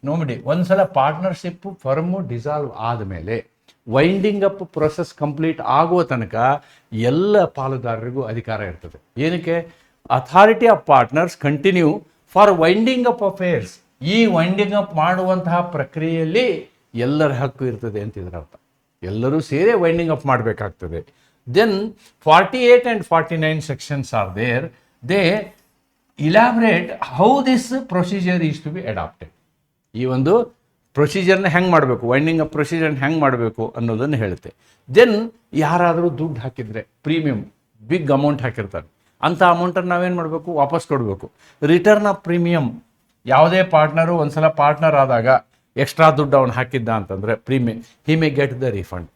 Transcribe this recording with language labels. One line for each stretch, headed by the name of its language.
Kannada: ನೋಡಿ, ಒಂದು ಸಲ ಪಾರ್ಟ್ನರ್ಶಿಪ್ ಫರ್ಮು ಡಿಸಾಲ್ವ್ ಆದಮೇಲೆ ವೈಂಡಿಂಗ್ ಅಪ್ ಪ್ರೊಸೆಸ್ ಕಂಪ್ಲೀಟ್ ಆಗುವ ತನಕ ಎಲ್ಲ ಪಾಲುದಾರರಿಗೂ ಅಧಿಕಾರ ಇರ್ತದೆ. ಏನಕ್ಕೆ?
English: Authority of partners continue for winding up affairs.
Kannada: ಈ ವೈಂಡಿಂಗ್ ಅಪ್ ಮಾಡುವಂತಹ ಪ್ರಕ್ರಿಯೆಯಲ್ಲಿ ಎಲ್ಲರ ಹಕ್ಕು ಇರ್ತದೆ ಅಂತ ಇದರ ಅರ್ಥ. ಎಲ್ಲರೂ ಸೇರಿ ವೈಂಡಿಂಗ್ ಅಪ್ ಮಾಡಬೇಕಾಗ್ತದೆ.
English: Then 48 and 49 sections are there. They elaborate how this procedure is to be adopted.
Kannada: ಈ ಒಂದು ಪ್ರೊಸೀಜರ್ನ ಹೆಂಗೆ ಮಾಡಬೇಕು, ವೈಂಡಿಂಗ್ ಅಪ್ ಪ್ರೊಸೀಜರ್ನ ಹೆಂಗೆ ಮಾಡಬೇಕು ಅನ್ನೋದನ್ನು ಹೇಳುತ್ತೆ. ದೆನ್ ಯಾರಾದರೂ ದುಡ್ಡು ಹಾಕಿದರೆ, ಪ್ರೀಮಿಯಮ್ ಬಿಗ್ ಅಮೌಂಟ್ ಹಾಕಿರ್ತಾರೆ, ಅಂಥ ಅಮೌಂಟನ್ನು ನಾವೇನು ಮಾಡಬೇಕು, ವಾಪಸ್ ಕೊಡಬೇಕು. Return of premium. ಯಾವುದೇ ಪಾರ್ಟ್ನರು ಒಂದು ಸಲ ಪಾರ್ಟ್ನರ್ ಆದಾಗ ಎಕ್ಸ್ಟ್ರಾ ದುಡ್ಡು ಅವನು ಹಾಕಿದ್ದ ಅಂತಂದರೆ premium,
English: He may get the refund.